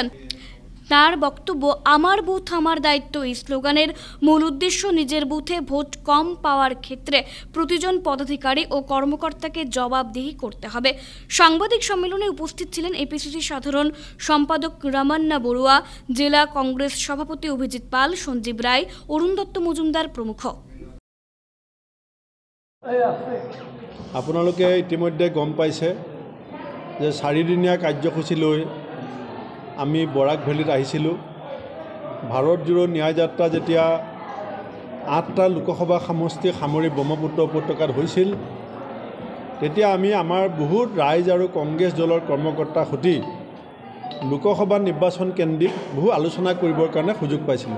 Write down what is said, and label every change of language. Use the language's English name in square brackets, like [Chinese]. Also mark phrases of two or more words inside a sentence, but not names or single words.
[Bangla] তার বক্তব্য, আমার বুথ আমার দায়িত্ব এই স্লোগানের মূল উদ্দেশ্য নিজের বুথে ভোট কম পাওয়ার ক্ষেত্রে প্রতিজন পদাধিকারী ও কর্মকর্তাকে জবাবদিহি করতে হবে। সাংবাদিক সম্মেলনে উপস্থিত ছিলেন এপিসিসি সাধারণ সম্পাদক রামান্না বড়ুয়া, জেলা কংগ্রেস সভাপতি অভিজিৎ পাল, সঞ্জীব রায়, অরুণ দত্ত মজুমদার প্রমুখ। [Assamese] আপোনালোকে ইতিমধ্যে গম পাইছে যে 4 দিনীয়া কাৰ্যসূচী লৈ আমি বৰাক ভেলীত আহিছিলোঁ। ভাৰত জোড়ো ন্যায় যাত্ৰা যেতিয়া 8টা লোকসভা সমষ্টি সামৰি ব্ৰহ্মপুত্ৰ উপত্যকাত হৈছিল, তেতিয়া আমি আমাৰ বহুত ৰাইজ আৰু কংগ্ৰেছ দলৰ কৰ্মকৰ্তাৰ সৈতে লোকসভা নিৰ্বাচন কেন্দ্ৰিক বহু আলোচনা কৰিবৰ কাৰণে সুযোগ পাইছিলোঁ।